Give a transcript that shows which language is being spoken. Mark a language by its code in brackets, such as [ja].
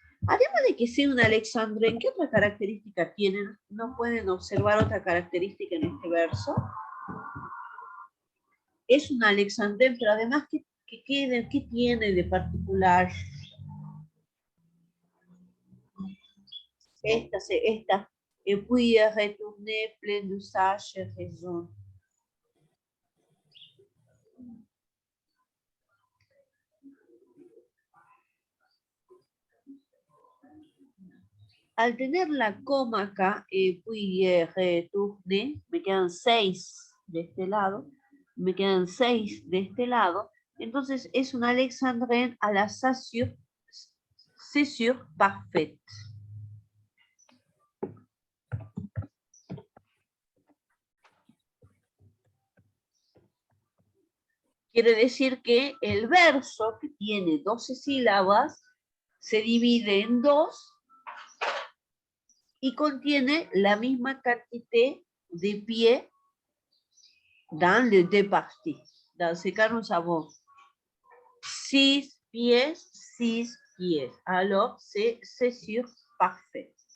[es] Además de que sea un Alexandre, ¿qué otra característica tienen? ¿No pueden observar otra característica en este verso? Es un Alexandre, pero además, ¿qué tiene de particular? Esta. [fr] Et puis retourner plein d'usage et raison. [es] Al tener la coma acá, [fr] puis retourner, [es] me quedan 6 de este lado, me quedan 6 de este lado, entonces es un alexandrine [fr] a la césure parfaite. [es] Quiere decir que el verso, que tiene 12 sílabas, se divide en 2 y contiene la misma cantidad de [fr] pieds dans les deux parties. Dans ce cas, nous avons 6 pieds, 6 pieds. Alors, c'est césure parfaite.